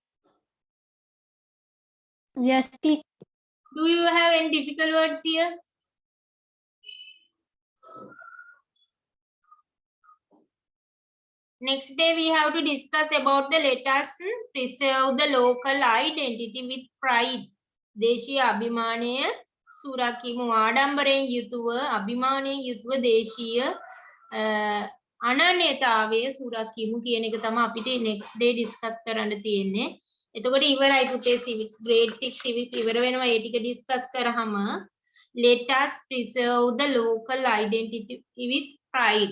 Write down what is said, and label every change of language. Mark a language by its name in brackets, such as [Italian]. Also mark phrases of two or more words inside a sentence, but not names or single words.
[English] Yes, teacher. Do you have any difficult words here? Next day we have to discuss about the let us preserve the local identity with pride. [Sinhala] දේශීය අභිමානය සුරකිමු ආඩම්බරයෙන් යුතුව අභිමානයෙන් යුතුව දේශීය අනන්‍යතාවය සුරකිමු කියන එක තමයි අපිට [English] next day [Sinhala] discuss කරන්න තියෙන්නේ. එතකොට ඉවරයි පුතේ [English] civics grade 6 civics [Sinhala] ඉවර වෙනවා. ඒ ටික discuss කරාම [English] let us preserve the local identity with pride.